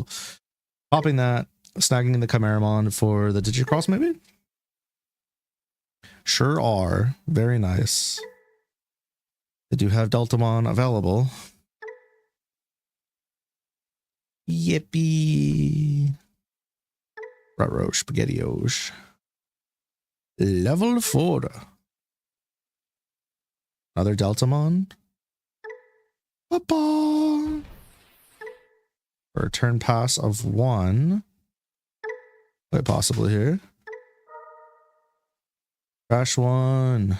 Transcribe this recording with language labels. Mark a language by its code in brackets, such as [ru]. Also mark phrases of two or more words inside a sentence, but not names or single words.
[en] Popping that, snagging the Chimeramon for the Digicross, maybe? Sure are. Very nice. They do have Deltamon available. Yippee. Ruh-roh, SpaghettiOs. Level 4. Another Deltamon. Papa. For a turn pass of 1. Quite possibly here. Trash 1.